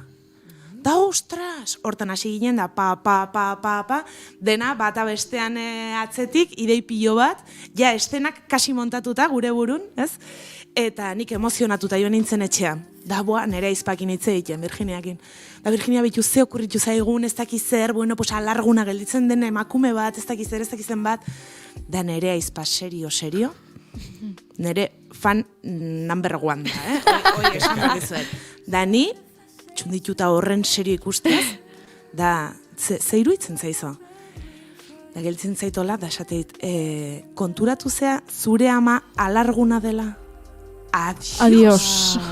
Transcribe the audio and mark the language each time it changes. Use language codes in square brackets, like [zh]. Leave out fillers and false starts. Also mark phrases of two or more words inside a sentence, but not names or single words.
[eu] Da, ostras, hortan hasi ginen da, pa, dena bata bestean atzetik, idei pilo bat, ja estenak kasi montatuta gure burun, ez? Eta nik emozionatuta joan nintzen etxean. Da, nere aizpakin hitz egiten, Virginiakin. Da, Virginia bitu ze okurritu zaigun, ez dakiz zer, [es] bueno, pues [eu] alarguna gelditzen den emakume bat, ez dakiz zer, ez dakizen bat. Da, nere aizpa serio? Nere [en] fan number one [eu] da, Hoi esan bakizuet. Da, ni, txundituta horren serio ikustez, da, ze iruditzen zaizo? Da, gelditzen zaitola, da, esateit, konturatu zea, zure ama alarguna dela? Adios.